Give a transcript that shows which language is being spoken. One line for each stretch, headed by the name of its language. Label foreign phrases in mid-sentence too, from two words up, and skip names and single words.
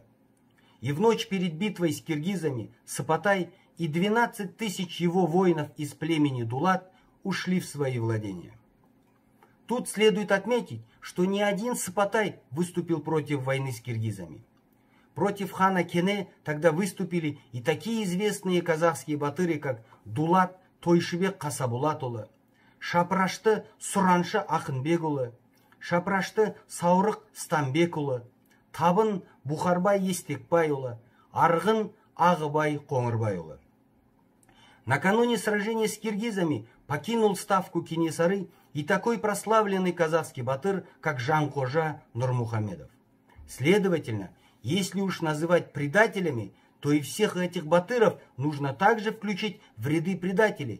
Russian: И в ночь перед битвой с киргизами Сапатай и 12 тысяч его воинов из племени Дулат ушли в свои владения. Тут следует отметить, что не один Сапатай выступил против войны с киргизами. Против хана Кене тогда выступили и такие известные казахские батыры, как Дулат Тойшыбек Қасабулатұлы, Шапрашты Сұраншы Ақынбекұлы, Шапрашты Саурық Стамбекұлы, Табын Бухарбай Естекбайұлы, Арғын Ағыбай Қоңырбайұлы. Накануне сражения с киргизами покинул ставку Кенесары и такой прославленный казахский батыр, как Жанқожа Нурмухамедов. Следовательно, если уж называть предателями, то и всех этих батыров нужно также включить в ряды предателей.